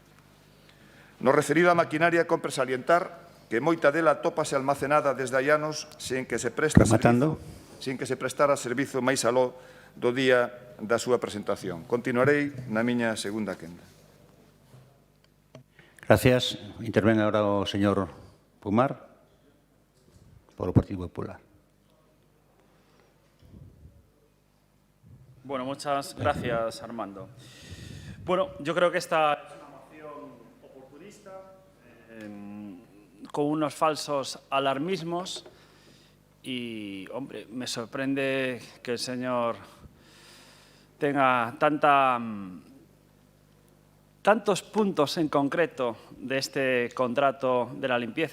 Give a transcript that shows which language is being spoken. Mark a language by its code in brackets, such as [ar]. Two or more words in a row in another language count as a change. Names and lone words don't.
[gl] No referido á maquinaria, compre salientar que moita dela tópase almacenada desde hai anos sen que se prestara servizo máis aló do día da súa presentación. Continuarei na miña segunda quenda. Gracias. Interven agora o señor Pumar, polo Partido Popular. [es] Bueno, muchas gracias, Armando. Bueno, yo creo que esta es una moción oportunista, con unos falsos alarmismos y, hombre, me sorprende que el señor tenga tanta tantos puntos en concreto de este contrato de la limpieza.